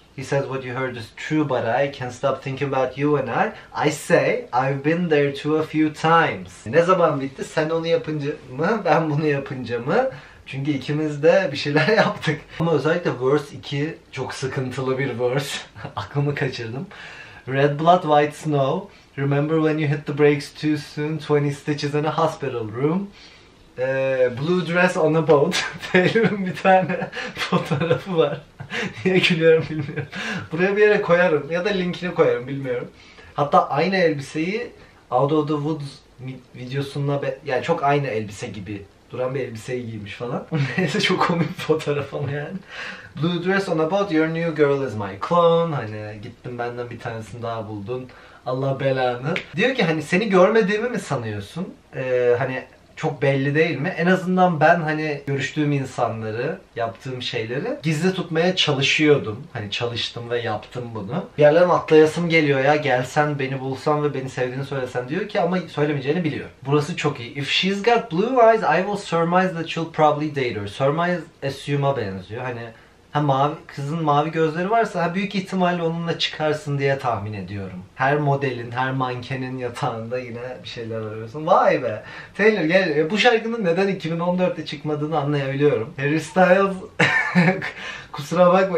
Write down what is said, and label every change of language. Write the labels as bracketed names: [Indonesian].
[English] He says what you heard is true, but I can't stop thinking about you and I say I've been there too a few times. [Turkish] Ne zaman bitti? Sen onu yapınca mı? Ben bunu yapınca mı? Çünkü ikimiz de bir şeyler yaptık. Ama özellikle verse 2 çok sıkıntılı bir verse. Aklımı kaçırdım. [English] Red blood, white snow. Remember when you hit the brakes too soon? 20 stitches in a hospital room. Blue dress on a boat. [Turkish] Taylor'ın bir tane fotoğrafı var. Niye gülüyorum bilmiyorum. Buraya bir yere koyarım ya da linkini koyarım, bilmiyorum. Hatta aynı elbiseyi Out of the Woods videosunda yani çok aynı elbise gibi duran bir elbiseyi giymiş falan. Neyse, çok komik bir fotoğraf ama yani. [English] Blue dress on a boat, your new girl is my clone. [Turkish] Hani gittin benden bir tanesini daha buldun. Allah belanı. Diyor ki hani seni görmediğimi mi sanıyorsun? Hani Çok belli değil mi? En azından ben hani görüştüğüm insanları, yaptığım şeyleri gizli tutmaya çalışıyordum. Hani çalıştım ve yaptım bunu. Bir yerlerden atlayasım geliyor ya, gelsen beni bulsan ve beni sevdiğini söylesen diyor ki, ama söylemeyeceğini biliyor. Burası çok iyi. [English] If she's got blue eyes, I will surmise that she'll probably date her. [Turkish] Surmise assume'a benziyor. Hani kızın mavi gözleri varsa büyük ihtimalle onunla çıkarsın diye tahmin ediyorum. Her modelin, her mankenin yatağında yine bir şeyler arıyorsun. Vay be! Taylor gel. Bu şarkının neden 2014'te çıkmadığını anlayabiliyorum. Harry Styles kusura bakma.